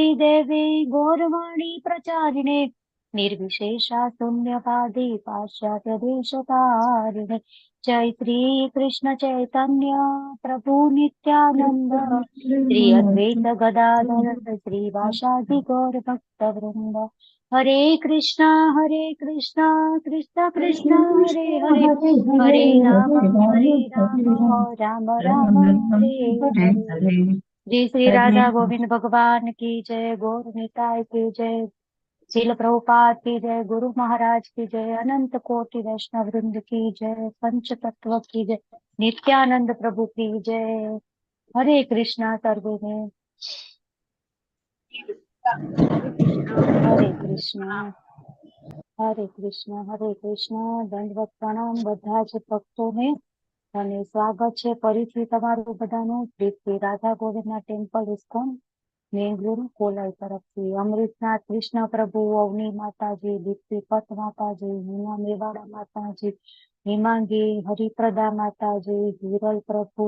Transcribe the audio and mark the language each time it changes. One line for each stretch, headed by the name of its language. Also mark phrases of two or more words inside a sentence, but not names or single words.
Sanskrit: देवी गौरवाणी प्रचारिणे निर्विशेषा शून्यवादी पाश्चात्य देशतारिणे जय श्री कृष्ण चैतन्य प्रभु नित्यानंद श्री अद्वैत गदाधर श्रीवासादि गौर भक्त वृंद हरे कृष्ण कृष्ण कृष्ण हरे हरे हरे राम राम राम हरे हरे।
Hindi: जय श्री राधा गोविंद भगवान की जय। गौर निताय की जय। श्रील प्रभुपाद की जय। गुरु महाराज की जय। अनंत कोटि वैष्णव वृंद की जय। पंच तत्व की जय। नित्यानंद प्रभु की जय। हरे कृष्णा सर्वे में।
Sanskrit: हरे कृष्णा हरे कृष्णा हरे कृष्णा।
Gujarati: दंडवत प्रणाम બધા જ ભક્તોને અને સ્વાગત છે ફરીથી તમારું બધાનું શ્રી શ્રી રાધા ગોવિંદના ટેમ્પલ ઇસ્કોન મેંગલુરુ કોલાઈ તરફથી. અમૃતનાથ કૃષ્ણ પ્રભુ, અવની માતાજી, દીપ્તિપત માતાજી, હિના મેવાડા માતાજી, હિમાંગી હરિપ્રદા માતાજી, હિરલ પ્રભુ,